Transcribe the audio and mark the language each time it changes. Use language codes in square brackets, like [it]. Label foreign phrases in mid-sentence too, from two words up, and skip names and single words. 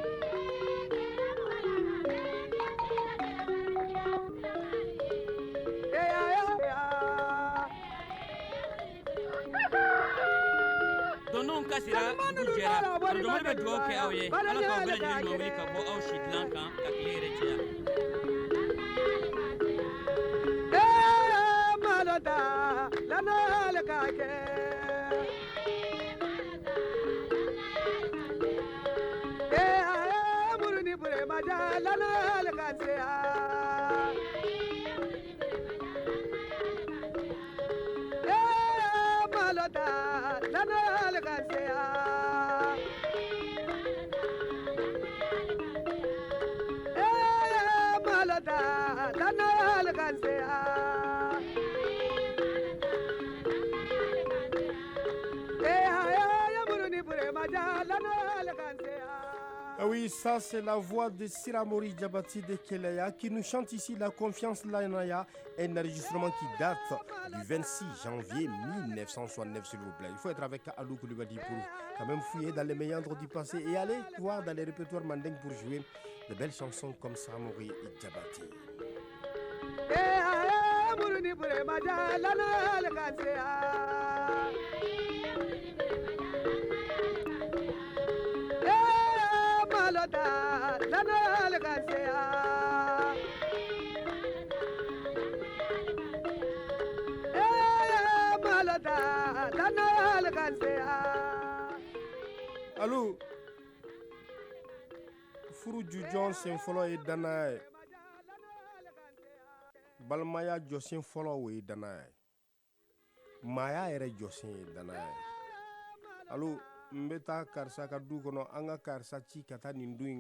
[bm] Dondon kasira dugu jɛra Arojomali bɛ dugawu kɛ aw ye ala k'aw bɛɛ lajɛlen ɲuman wuli ka bɔ aw si dilan kan ka tile yɛrɛ caya malota lana le ka kɛ muruni bure maja lana le ka se malota lana le ka se malota lana le ka se [fr] Ah oui, ça c'est la voix de Siramori Diabati de Keleya qui nous chante ici la confiance Lanaya, un enregistrement qui date du 26 janvier 1969 s'il vous plaît. Il faut être avec Alou Koulibaly pour quand même fouiller dans les méandres du passé et aller voir dans les répertoires mandingues pour jouer de belles chansons comme Siramori et Diabati. [bm] malota lana le ka se malota lana le ka se Allo furu jujon sen fɔlɔ ye danaya ye balimaya jɔsen fɔlɔ o ye danaya ye maaya yɛrɛ jɔsen ye danaya ye allo n bɛ taa karisa ka du kɔnɔ an ka karisa ci ka taa nin du in